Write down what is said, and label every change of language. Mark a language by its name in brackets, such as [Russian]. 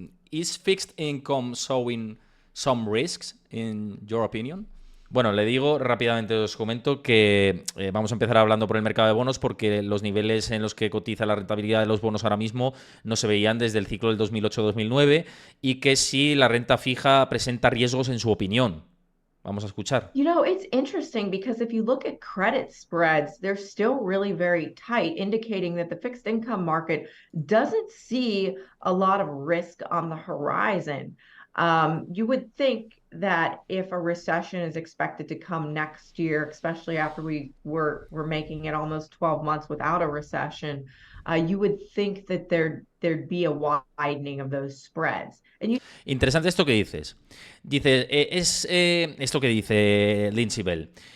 [English] Is fixed income showing some risks, in your opinion? [Spanish] Bueno, le digo rápidamente, os comento que vamos a empezar hablando por el mercado de bonos porque los niveles en los que cotiza la rentabilidad de los bonos ahora mismo no se veían desde el ciclo del 2008-2009 y que sí la renta fija presenta riesgos en su opinión. Vamos a escuchar. [English] You know, it's interesting because if you look at credit spreads, they're still really very tight, indicating that the fixed income market doesn't see a lot of risk on the horizon. You would think that if a recession is expected to come next year, especially after we're making it almost 12 months without a recession, you would think that there'd be a widening of those spreads. And [Spanish] Interesante esto que dices. Dice, esto que dice Lindsay Bell.